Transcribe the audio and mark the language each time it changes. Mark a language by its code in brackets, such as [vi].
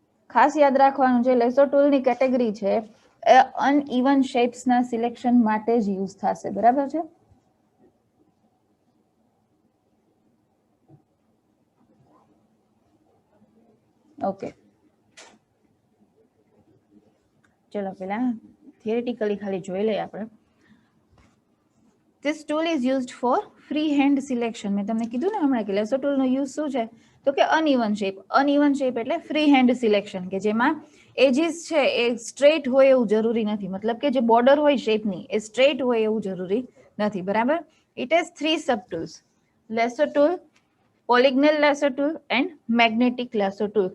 [gu] ખાસ યાદ રાખવાનું છે, લેસો ટૂલની કેટેગરી છે એ અનઇવન શેપ્સના સિલેક્શન માટે જ યુઝ થશે. બરાબર છે. ઓકે, ચલો પેલા થિયરેટિકલી ખાલી જોઈ લઈએ આપણે. [en] This tool is used for freehand selection. [gu] મેં તમને કીધું ને હમણાં કે લેસો ટૂલનો યુઝ શું છે? તો કે અનઇવન શેપ. અનઇવન શેપ એટલે ફ્રી હેન્ડ સિલેક્શન, કે જેમાં એજીસ છે એ સ્ટ્રેટ હોય એવું જરૂરી નથી. મતલબ કે જે બોર્ડર હોય શેપની એ સ્ટ્રેટ હોય એવું જરૂરી નથી. બરાબર. [en] It is 3 sub tools: lasso tool, polygonal lasso tool and magnetic lasso tool.